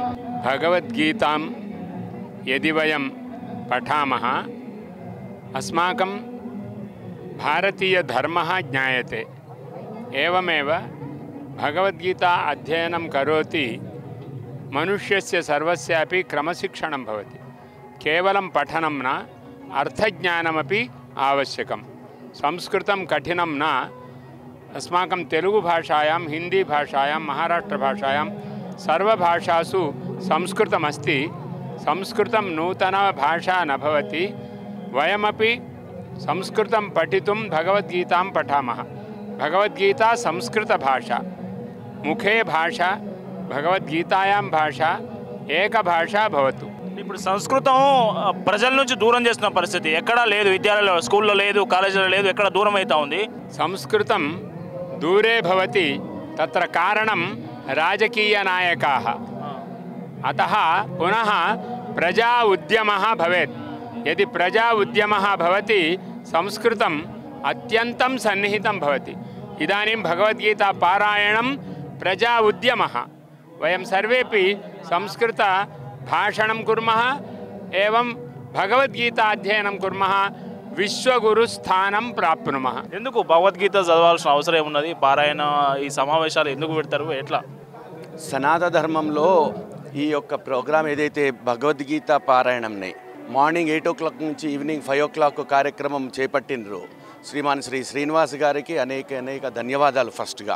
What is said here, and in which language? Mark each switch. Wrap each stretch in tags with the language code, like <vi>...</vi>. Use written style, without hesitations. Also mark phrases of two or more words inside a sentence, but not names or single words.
<sa>భగవద్గీతాం యది వయం పఠామః అస్మాకం భారతీయ ధర్మః జ్ఞాయతే. ఏవమేవ భగవద్గీతా అధ్యయనం కరోతి మనుష్యస్య సర్వస్యాపి క్రమశిక్షణం భవతి. కేవలం పఠనం న అర్థజ్ఞానమపి ఆవశ్యకం. సంస్కృతం కఠినం న. अस्माकं तेलुगु भाषायां, हिंदी भाषायां, महाराष्ट्र भाषायां सर्वभाषासु संस्कृतमस्ति. संस्कृतं नूतना भाषा न भवति. वयमपि संस्कृतं पठितुं भगवद्गीतां पठामः. भगवद्गीता संस्कृतभाषा, मुखे भाषा, भगवद्गीतायां भाषा ఏక భాషా భవతు.</sa> <te>ఇప్పుడు సంస్కృతం ప్రజల నుంచి దూరం చేస్తున్న పరిస్థితి ఎక్కడా లేదు. విద్యాలయాల్లో, స్కూల్లో లేదు, కాలేజీలో లేదు, ఎక్కడ దూరం అవుతా ఉంది.</te> <sa>సంస్కృతం దూరే భవతి. తత్ర కారణం రాజకీయ నాయకాః. అతః పునః ప్రజా ఉద్యమः భవేత్. యది ప్రజా ఉద్యమः భవతి సంస్కృతం అత్యంతం సన్నిహితం భవతి. ఇదాनीं భగవద్గీతా పారాయణం ప్రజా ఉద్యమः. वयं सर्वेपि संस्कृत भाषणं कुर्मः एवं भगवद्गीता अध्ययनं कुर्मः. విశ్వగురు స్థానం ప్రాప్నుమః.</sa> <te>ఎందుకు భగవద్గీత చదవాల్సిన అవసరం ఉన్నది? పారాయణ ఈ సమావేశాలు ఎందుకు పెడతారు? ఎట్లా? సనాతన ధర్మంలో ఈ యొక్క ప్రోగ్రాం ఏదైతే భగవద్గీత పారాయణంని</te> <en>morning 8 o'clock</en> <te>నుంచి</te> <en>evening 5 o'clock</en> <te>కార్యక్రమం చేపట్టినరు శ్రీమాన్ శ్రీ శ్రీనివాస్ గారికి అనేక ధన్యవాదాలు ఫస్ట్గా.</te>